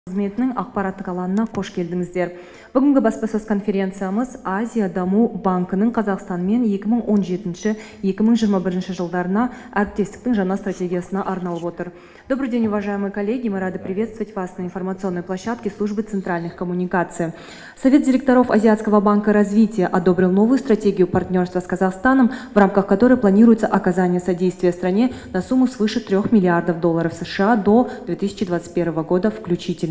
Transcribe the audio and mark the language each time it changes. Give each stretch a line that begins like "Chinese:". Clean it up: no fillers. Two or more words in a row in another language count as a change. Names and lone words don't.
Kazakh: Қызметінің ақпараттық алаңына қош келдіңіздер. Бүгінгі баспасөз конференциямыз Азия даму банкының Қазақстанмен 2017-2021 жылдарына әріптестіктің жаңа стратегиясына арналып отыр.
Russian: Добрый день, уважаемые коллеги. Мы рады приветствовать вас на информационной площадке Службы центральных коммуникаций. Совет директоров Азиатского банка развития одобрил новую стратегию партнерства с Казахстаном, в рамках которой планируется оказание содействия стране на сумму свыше $3 миллиардов США до 2021 года включительно.